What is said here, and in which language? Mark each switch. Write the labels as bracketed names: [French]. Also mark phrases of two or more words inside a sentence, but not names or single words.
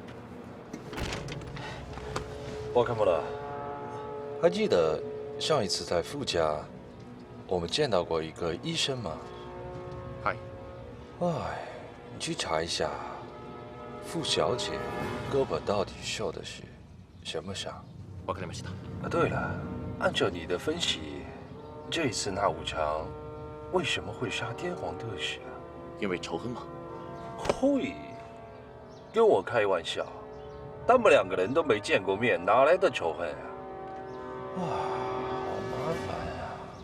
[Chinese] 瓦坎穆拉，还记得上一次在傅家，我们见到过一个医生吗？嗨，哎，你去查一下，傅小姐胳膊到底受的是什么伤？ [Japanese] わかりました。 [Chinese] 啊，对了，按照你的分析，这一次那武长为什么会杀天皇特使啊？因为仇恨吗？会，跟我开玩笑，他们两个人都没见过面，哪来的仇恨啊？哇，好麻烦啊！